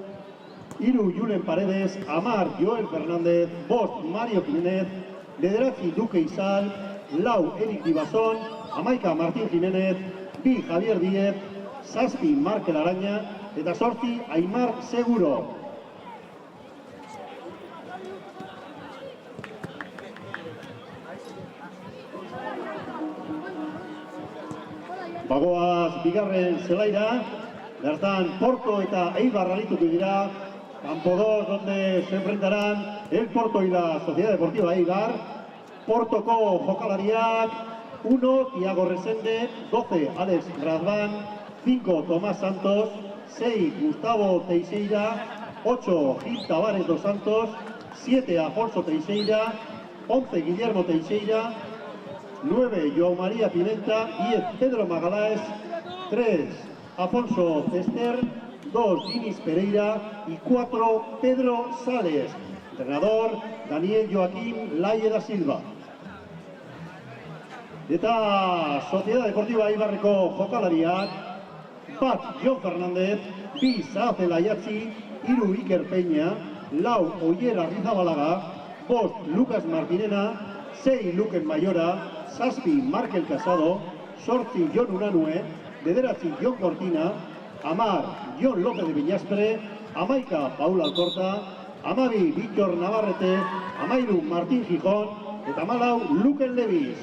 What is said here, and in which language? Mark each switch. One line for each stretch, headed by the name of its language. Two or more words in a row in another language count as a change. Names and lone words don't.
Basque: 3 Julen Paredes, 10 Joel Fernández, 5 Mario Jiménez, 9 Duque Izal, 4 Eric Dibazón, 11 Martín Jiménez, 2 Javier Díez, 7 Markel Araña, eta 8 Aimar Seguro. Bagoaz bigarren zelaira, bertan Porto eta Eibar arituko dira.
Spanish: Campo 2, donde se enfrentarán el Porto y la Sociedad Deportiva Eibar.
Basque: Portoko jokalariak, 1 Tiago Resende, 12 Alex Radvan, 5 Tomás Santos, 6 Gustavo Teixeira, 8 Gil Tavares dos Santos, 7 Afonso Teixeira, 11 Guillermo Teixeira, 9 Joao María Pimenta, 10 Pedro Magaláes, 3 Afonso Cester, 2 Dinis Pereira y 4 Pedro Sales.
Spanish: Entrenador Daniel Joaquín Laie da Silva.
Basque: Eta Sociedad Deportiva Ibarreko jokalariak, bat Jon Fernández, 2 Zahazela Aiatzi, 3 Iker Peña, 4 Oier Arrizabalaga, 5 Lucas Martinena, 6 Luken Mayora, 7 Markel Casado, 8 Jon Unanue, 9 Jon Cortina, 10 Jon López de Viñaspre, 11 Paula Alcorta, 12 Víctor Navarrete, 13 Martín Gijón, eta 14 Luken Levis.